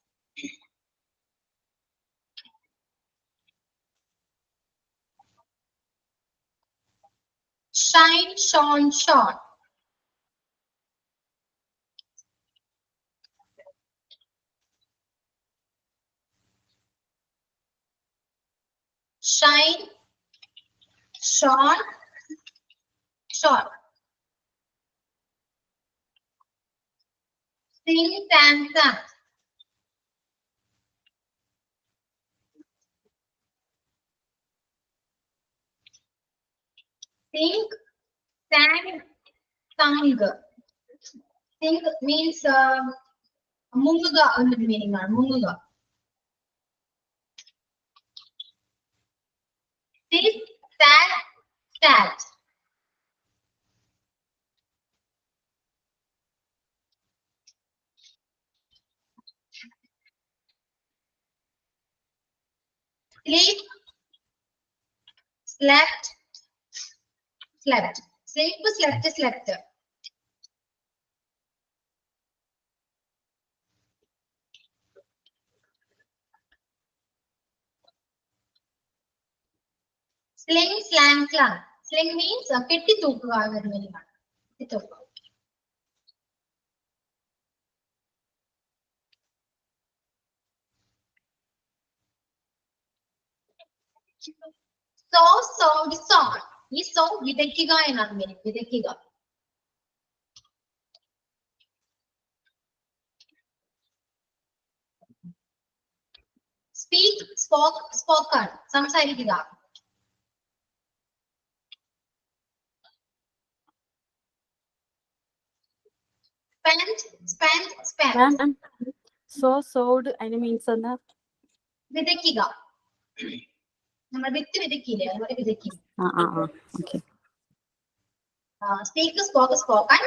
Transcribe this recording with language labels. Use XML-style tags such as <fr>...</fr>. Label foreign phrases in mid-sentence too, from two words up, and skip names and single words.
<en>Shine, shone, shone. Shine, shone, shone. Sing, sang, sang. Sing, sang, sung. Sing means</en> <ml>munguക എന്നൊരു മീനിങ് ആണ്. മുങ്ങുക.</ml> <en>Sit, sat, sat. Sleep, slept, slept. Sleep, slept, slept. Sling, slang, slang. Sling means</en> <ml>കെട്ടി തൂക്കുക എന്നൊരു മീനിങ് ആണ്. കെട്ടി തൂക്കുക.</ml> <en>Sow sowed sown.</en> <ml>ഈ സോ വിതയ്ക്കുക എന്നാണ് meaning. വിതയ്ക്കുക.</ml> <en>Speak spoke spoken. സംസാരിക്കുക. Spend spend spend. Ma'am, so sowed</en> <ml>അതിന് മീൻസ് എന്താ? വിതയ്ക്കുക. നമ്മൾ വിത്ത് വിതയ്ക്കില്ലേ, അതുപോലെ വിതയ്ക്കുക. ഓക്കെ.</ml> <en>Speak spoke spoken.</en>